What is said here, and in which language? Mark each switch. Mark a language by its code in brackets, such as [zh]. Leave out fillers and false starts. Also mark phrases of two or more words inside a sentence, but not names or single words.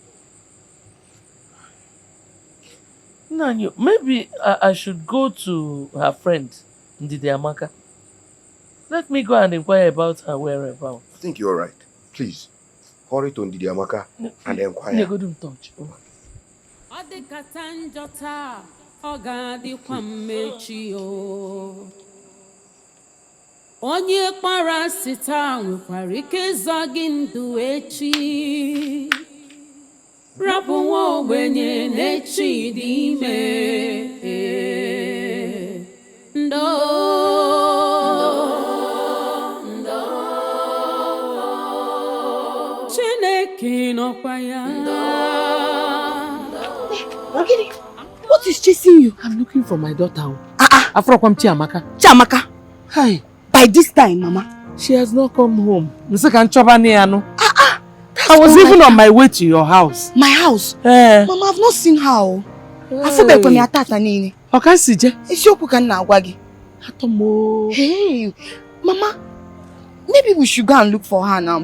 [en] Nanyo, maybe I should go to her friend, Ndidi Amaka. Let me go and inquire about her whereabouts. I think you're right. Please, hurry to Ndidi Amaka and inquire. Don't touch. [ig] Ọ dịkata njọ taa, ọ ga-adịkwa mmechi o. Onye kpara asị taa nwekwara ike ịzọ gị ndụ echi. Rapụ nwa ogbenye n'echi dị ime. Ndo. Chineke nọkwa ya. [en] Ogidi, what is chasing you? I'm looking for my daughter. Afrokwam Chiamaka. Chiamaka? Hi. By this time, Mama. She has not come home. I was even on my way to your house. My house? Mama, I've not seen her. Hey, Mama, maybe we should go and look for her now.